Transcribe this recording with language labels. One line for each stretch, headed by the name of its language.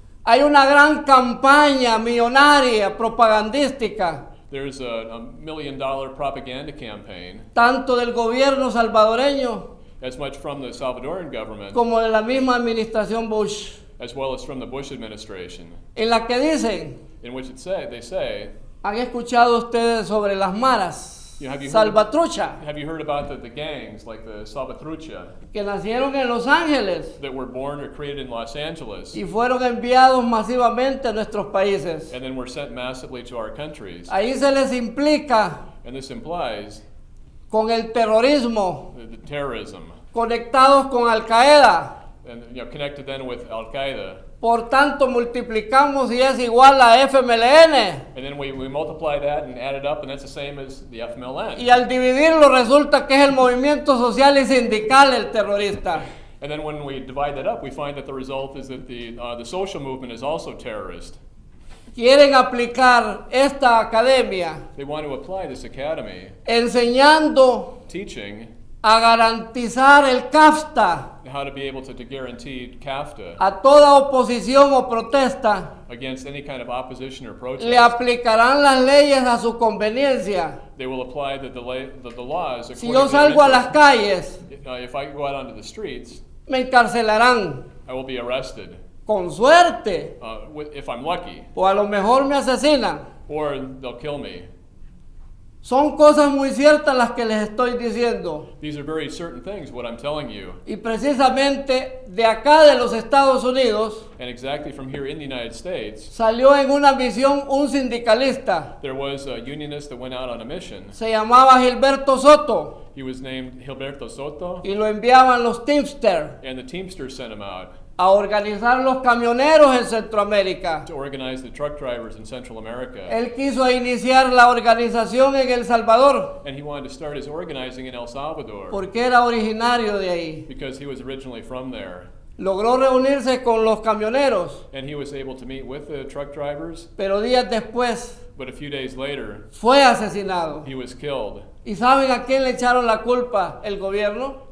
Spanish: hay una gran campaña millonaria propagandística,
English: there's a $1 million propaganda campaign,
Spanish: tanto del gobierno salvadoreño
English: as much from the Salvadoran government
Spanish: como de la misma administración Bush,
English: as well as from the Bush administration,
Spanish: en la que dicen,
English: in which they say,
Spanish: ¿han escuchado ustedes sobre las maras
English: Yeah, have you heard
Spanish: salvatrucha
English: have you heard about the gangs like the Salvatrucha
Spanish: que nacieron en Los Ángeles
English: that were born or created in Los Angeles
Spanish: y fueron enviados masivamente a nuestros países?
English: and then were sent massively to our countries?
Spanish: Ahí se les implica
English: And this implies
Spanish: con el terrorismo,
English: the terrorism,
Spanish: conectados con Al Qaeda.
English: and connected then with Al Qaeda.
Spanish: Por tanto, multiplicamos y es igual a FMLN.
English: And then we multiply that and add it up, and that's the same as the FMLN.
Spanish: Y al dividirlo resulta que es el movimiento social y sindical el terrorista.
English: And then when we divide that up, we find that the result is that the social movement is also terrorist.
Spanish: Quieren aplicar esta academia
English: They want to apply this academy,
Spanish: enseñando
English: teaching
Spanish: a garantizar el CAFTA
English: how to be able to guarantee CAFTA
Spanish: a toda oposición o protesta.
English: against any kind of opposition or protest.
Spanish: Le aplicarán las leyes a su conveniencia.
English: They will apply the laws
Spanish: Si
English: according
Spanish: yo
English: to their
Spanish: salgo a las
English: interest.
Spanish: calles,
English: If I go out onto the streets,
Spanish: me encarcelarán,
English: I will be arrested,
Spanish: con suerte,
English: if I'm lucky,
Spanish: o a lo mejor me asesinan.
English: or they'll kill me.
Spanish: Son cosas muy ciertas las que les estoy diciendo.
English: These are very certain things, what I'm telling you.
Spanish: Y precisamente de acá de los Estados Unidos
English: And exactly from here in the United States,
Spanish: salió en una misión un sindicalista.
English: there was a unionist that went out on a mission.
Spanish: Se llamaba Gilberto Soto
English: He was named Gilberto Soto,
Spanish: y lo enviaban los Teamsters
English: and the Teamsters sent him out
Spanish: a organizar los camioneros en Centroamérica.
English: to organize the truck drivers in Central America.
Spanish: Él quiso iniciar la organización en El Salvador
English: And he wanted to start his organizing in El Salvador
Spanish: porque era originario de ahí.
English: because he was originally from there.
Spanish: Logró reunirse con los camioneros,
English: And he was able to meet with the truck drivers,
Spanish: pero días después
English: but a few days later,
Spanish: fue asesinado.
English: he was killed.
Spanish: ¿Y saben a quién le echaron la culpa el gobierno?